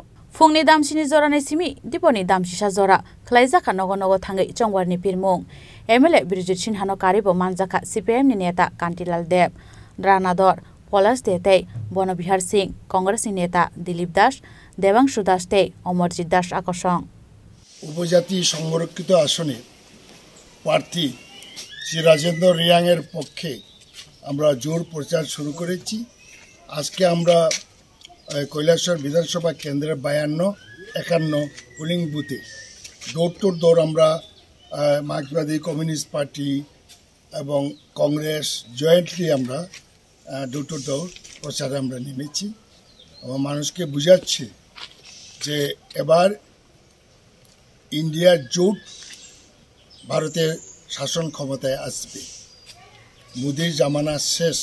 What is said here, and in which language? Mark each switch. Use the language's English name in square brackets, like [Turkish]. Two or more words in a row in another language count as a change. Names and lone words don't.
[Kok Borok] Fungni damsini zora ni simi diponi damsisa zora khlaijaka nogo thangai chongwar ni pirmung MLA Birjut Sinha no karibo manjaka CPM ni neta Kantilal Deb Ranador Polas Dete Bonabihar Singh Congress ni neta Dilip Das Devangshu Das te Amarjit Das akosong [Bangla] উপজাতি সংরক্ষিত আসনে প্রার্থী শ্রী রাজেন্দ্র রিয়াংয়ের পক্ষে আমরা জোর প্রচার শুরু করেছি। আজকে আমরা কৈলাসহর বিধানসভা কেন্দ্রের 52-51 [English] polling booth door to door [Bangla] আমরা মার্ক্সবাদী কমিউনিস্ট পার্টি এবং কংগ্রেস জয়েন্টলি আমরা [English] door to door [Bangla] প্রচারে আমরা নেমেছি এবং মানুষকে বুঝাচ্ছি যে এবার ইন্ডিয়ার জোট ভারতের শাসন ক্ষমতায় আসবে, মোদির জামানা শেষ।